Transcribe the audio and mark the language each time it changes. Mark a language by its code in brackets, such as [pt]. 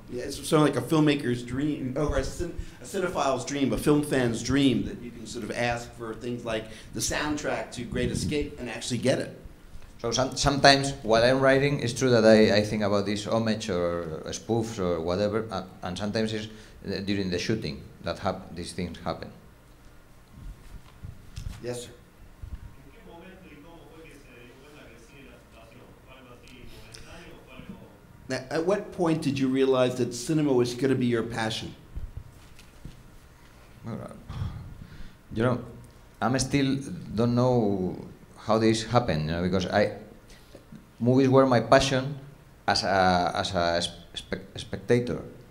[en] Yeah, it's sort of like a filmmaker's dream, or a cinephile's dream, a film fan's dream, that you can sort of ask for things like the soundtrack to Great Escape and actually get it. So sometimes while I'm writing, it's true that I think about this homage or spoofs or whatever, and sometimes it's during the shooting that these things happen. Yes, sir. [es] ¿En qué momento y cómo fue que se dio cuenta que sí la situación? ¿Fue algo así momentáneo o fue algo? [en] Now, at what point did you realize that cinema was going to be your passion? You know, I'm still don't know how this happened, you know, because movies were my passion as a spectator.